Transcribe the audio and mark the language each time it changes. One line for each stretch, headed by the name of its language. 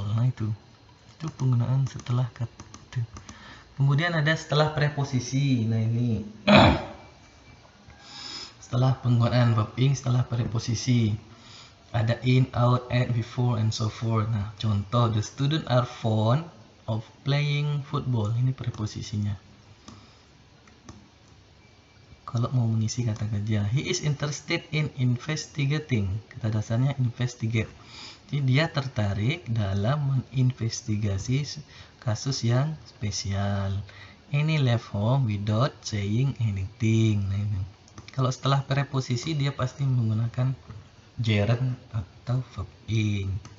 Indonesian: Nah itu penggunaan setelah kata itu. Kemudian ada setelah preposisi. Nah ini setelah penggunaan verb ing setelah preposisi. Ada
English: in, out, at, before, and so forth.
Indonesian: Nah contoh,
English: the student are fond of playing football.
Indonesian: Ini preposisinya. Kalau mau mengisi kata kerja,
English: he is interested in investigating.
Indonesian: Kata dasarnya investigate. Jadi dia tertarik dalam menginvestigasi kasus yang spesial.
English: Any left home without saying anything.
Indonesian: Nah, ini. Kalau setelah preposisi dia pasti menggunakan gerund atau verb ing.